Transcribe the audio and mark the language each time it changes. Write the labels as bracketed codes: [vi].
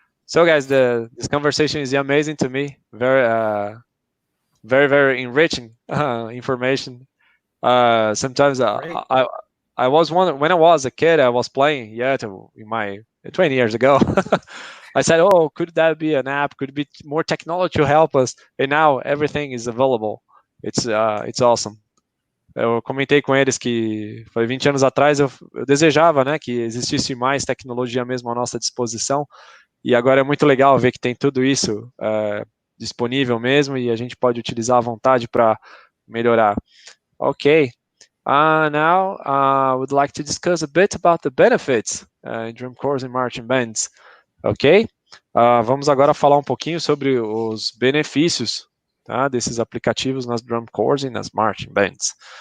[en] So guys, this conversation is amazing to me. Very, very enriching information. Sometimes I was when I was a kid, I was playing in my 20 years ago. I said, oh, could that be an app? Could be more technology to help us? And now everything is available. It's awesome. [pt] Eu comentei com eles que foi 20 anos atrás eu desejava, né, que existisse mais tecnologia mesmo à nossa disposição, e agora é muito legal ver que tem tudo isso disponível mesmo e a gente pode utilizar à vontade para melhorar. [en] Ok. Now I would like to discuss a bit about the benefits in drum corps and marching bands. Ok? [pt] Vamos agora falar um pouquinho sobre os benefícios, tá, desses aplicativos nas drum corps e nas marching bands.